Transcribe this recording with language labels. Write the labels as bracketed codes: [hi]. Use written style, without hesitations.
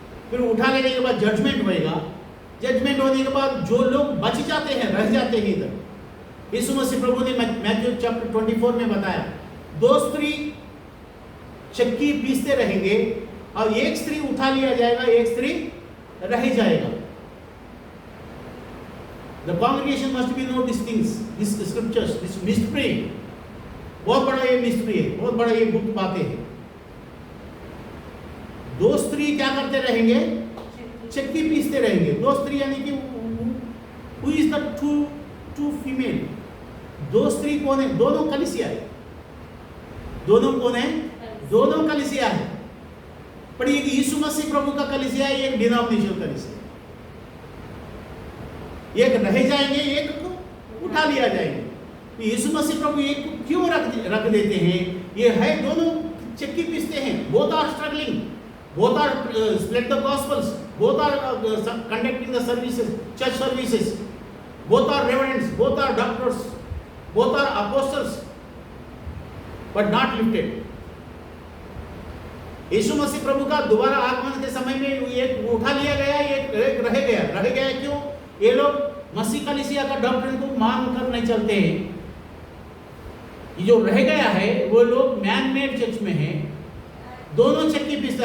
[hi] फिर उठा लेने के बाद जजमेंट होएगा। जजमेंट होने के बाद जो लोग बच जाते हैं, रह जाते हैं इधर, यीशु मसीह प्रभु ने मैथ्यू चैप्टर 24 में बताया, 2 स्त्री चक्की पीसते रहेंगे और एक स्त्री उठा लिया जाएगा, एक स्त्री रह जाएगा। [en] The congregation must be know these things, these scriptures, this mystery। [hi] बहुत बड़ा ये मिस्ट्री है, बहुत बड़ा ये गुप्त बातें हैं। 2 स्त्री क्या करते रहेंगे? चक्की पीसते रहेंगे। 2 स्त्री यानी कि [en] who is the two female? [hi] 2 स्त्री कौन है? दोनों कलीसिया है। दोनों कौन है? दोनों कलीसिया है। पर एक यीशु मसीह प्रभु का कलीसिया है, एक डिनोमिनेशनल कलीसिया। एक रह जाएंगे, एक को उठा लिया जाएंगे। यीशु मसीह प्रभु एक को क्यों रख देते हैं? ये है दोनों चक्की पीसते हैं, [en] Both are struggling. both are spread the gospels, both are conducting the services, church services, both are reverends, both are doctors, both are apostles, but not lifted. [hi] यीशु मसीह प्रभु का दोबारा आगमन के समय में एक उठा लिया गया, एक रह गया। क्यों? ये लोग मसीह कलीसिया का डॉक्ट्रिन को मान कर नहीं चलते हैं। ये जो रह गया है वो लोग [en] man made church [hi] में है, दोनों चक्की पीसते।